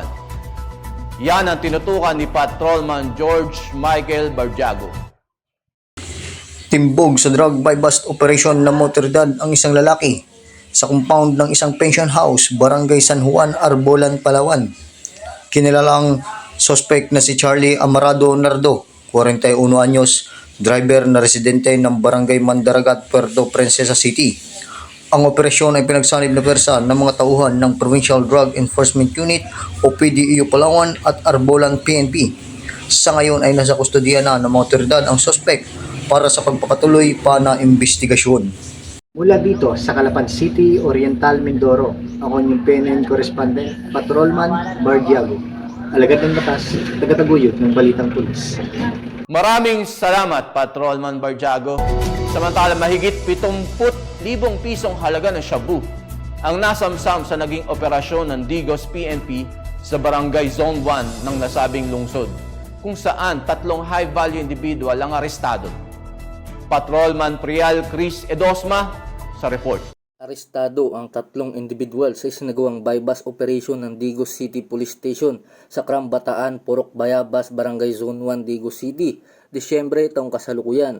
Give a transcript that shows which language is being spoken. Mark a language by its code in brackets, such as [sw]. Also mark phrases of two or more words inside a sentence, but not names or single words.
[tl] Yan ang tinutukan ni Patrolman George Michael Barjago. Timbog sa [en] drug bypass operation [tl] ng motoridad ang isang lalaki sa compound ng isang pension house, Barangay San Juan, Arbolan, Palawan. Kinilalang suspect na si Charlie Amarado Nardo, 41 anyos, driver na residente ng Barangay Mandaragat, Puerto Princesa City. Ang operasyon ay pinagsanib na pwersa ng mga tauhan ng Provincial Drug Enforcement Unit o PDEU Palawan at Arbolan PNP. Sa ngayon ay nasa kustodiya na ng mga otoridad ang suspect para sa pagpapatuloy pa na investigasyon. Mula dito sa Calapan City, Oriental, Mindoro, ako yung PNN Correspondent, Patrolman Bardiago. Alagad ng batas, tagataguyod ng Balitang Pulis. Maraming salamat, Patrolman Barjago. Samantala, mahigit 70,000 pisong halaga ng shabu ang nasamsam sa naging operasyon ng Digos PNP sa Barangay Zone 1 ng nasabing lungsod, kung saan 3 [en] high-value individual [tl] ang arestado. Patrolman Prial Chris Edosma sa report. Arestado ang 3 individual sa isinagawang [en] bypass operation [tl] ng Digos City Police Station sa Krambataan, Purok Bayabas, Barangay Zone 1, Digos City, Disyembre taong kasalukuyan.